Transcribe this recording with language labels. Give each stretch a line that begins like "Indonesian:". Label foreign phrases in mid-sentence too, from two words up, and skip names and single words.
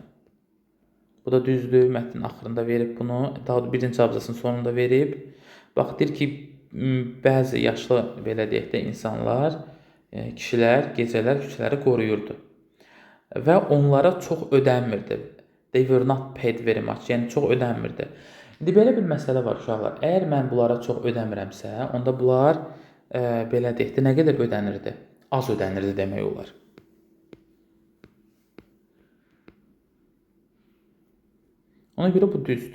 Azerbaijani: Bu da düzdür. Mətnin axırında verib bunu. Daha birinci abzasının sonunda verib. Bax deyir ki, bəzi yaşlı belə deyək də insanlar, kişilər gecələr küçələri qoruyurdu və onlara çox ödənmirdi.
English: They were not paid very much.
Azerbaijani: Yəni çox ödənmirdi. İndi belə bir məsələ var uşaqlar. Əgər mən bunlara çox ödəmirəmsə, onda bunlar belə deyək də nə qədər ödənirdi? Az ödənirdi demək olar. Ona görə bu düzdür.